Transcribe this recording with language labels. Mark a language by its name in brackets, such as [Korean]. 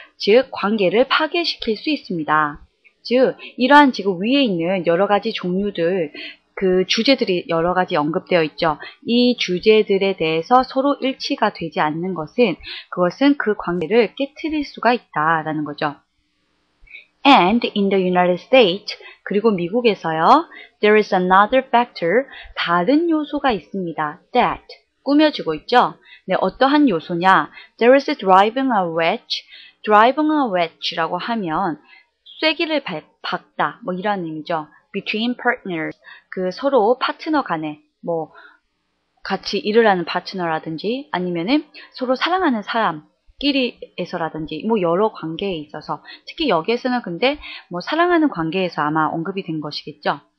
[Korean] 즉 관계를 파괴시킬 수 있습니다. 즉 이러한 지금 위에 있는 여러 가지 종류들, 그 주제들이 여러 가지 언급되어 있죠. 이 주제들에 대해서 서로 일치가 되지 않는 것은 그것은 그 관계를 깨트릴 수가 있다라는 거죠. [English] And in the United States, [Korean] 그리고 미국에서요, [English] there is another factor, [Korean] 다른 요소가 있습니다. That, 꾸며주고 있죠. 네, 어떠한 요소냐? [English] There is driving a wedge, driving a wedge라고 [Korean] 하면 쐐기를 박다, 이런 의미죠. [English] Between partners, [Korean] 그 서로 파트너 간에, 같이 일을 하는 파트너라든지 아니면은 서로 사랑하는 사람끼리에서라든지 여러 관계에 있어서 특히 여기에서는 근데 사랑하는 관계에서 아마 언급이 된 것이겠죠.